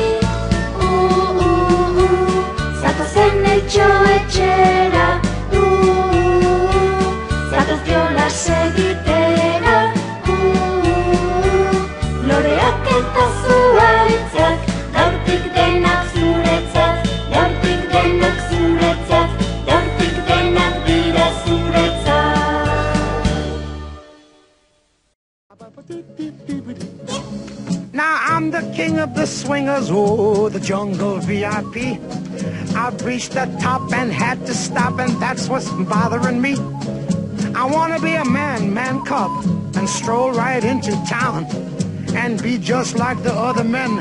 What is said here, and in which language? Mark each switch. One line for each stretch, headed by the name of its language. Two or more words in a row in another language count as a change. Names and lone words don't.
Basque: Zatozen etxera, zatoz jolas egitera, loreak eta zuaitzak, gaurtik denak zuretzat, gaurtik denak zuretzat, gaurtik denak dira zuretzat.
English: Now I'm the king of the swingers, oh, the jungle VIP. I've reached the top and had to stop, and that's what's bothering me. I wanna be a man cub, and stroll right into town, and be just like the other men.